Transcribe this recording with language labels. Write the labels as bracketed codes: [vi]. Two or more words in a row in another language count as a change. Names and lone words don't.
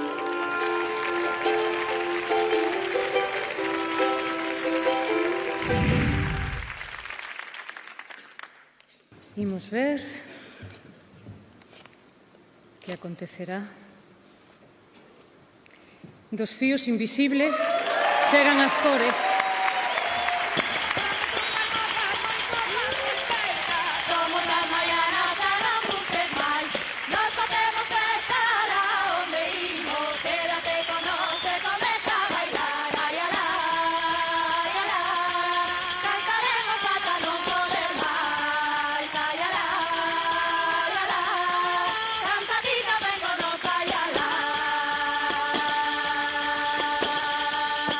[gl] Imos ver que acontecerá. Dos fíos invisibles chegan as cores. [es] Somos las mañanas, ya no busques más. Nos podemos estar a donde irnos. Quédate con nosotros, comienza a bailar. Ay, ay, ay, ay, ay. Cantaremos hasta no poder más. Ay, ay, ay, ay, ay. Cantadita, ven con nosotros, ay, ay, ay.